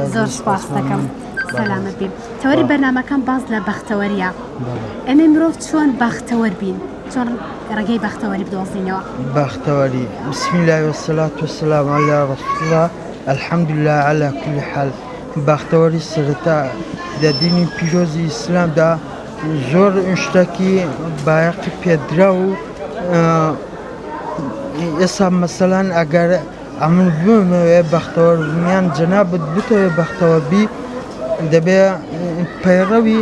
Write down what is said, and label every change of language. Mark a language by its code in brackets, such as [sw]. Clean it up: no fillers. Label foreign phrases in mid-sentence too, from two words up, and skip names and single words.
[ckb] زۆر سپاس دەکەم سەلامت بین تەوەری بەرنامەکەم باز لە بەختەوەریە ئەمێ مرۆڤ چۆن بەختەوەر بین چۆن ڕێگەی بەختەوەری بدۆزینەوە بەختەوەری [ar] بسم الله والصلاة والسلام على رسول الله الحمدلله على كل حال [ckb] بەختەوەری سەرەتا لە دینی پیرۆزی ئیسلامدا زۆر شتێکی بایەقی پێدرا و ئێستا مەسەلەن ئەگەر ئەمن بوومەوێ بەختەوەر بوومیان جەنابەت بتەوێ بەختەوە بی دەبێ پەیڕەوی